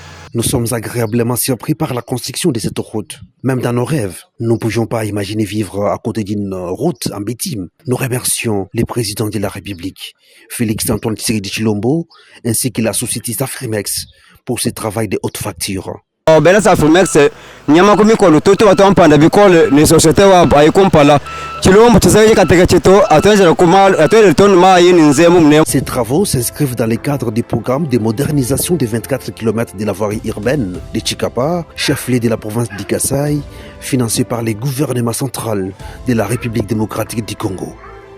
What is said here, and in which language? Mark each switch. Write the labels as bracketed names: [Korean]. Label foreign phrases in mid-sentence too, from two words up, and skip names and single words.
[French] Nous sommes agréablement surpris par la construction de cette route. Même dans nos rêves, nous ne pouvions pas imaginer vivre à côté d'une route en bitume. Nous remercions le président de la République, Félix Antoine Tshisekedi Tshilombo, ainsi que la société Safrimex pour ce travail de haute facture. [Luba-Katanga] Bela Safrimex, nyama kumikolo toto watampanda bikole ni société wa bayikumpala. [French] Ces travaux s'inscrivent dans le cadre du programme de modernisation des 24 km de la voirie urbaine de Chikapa, chef-lieu de la province du Kasaï, financé par le gouvernement central de la République démocratique du Congo.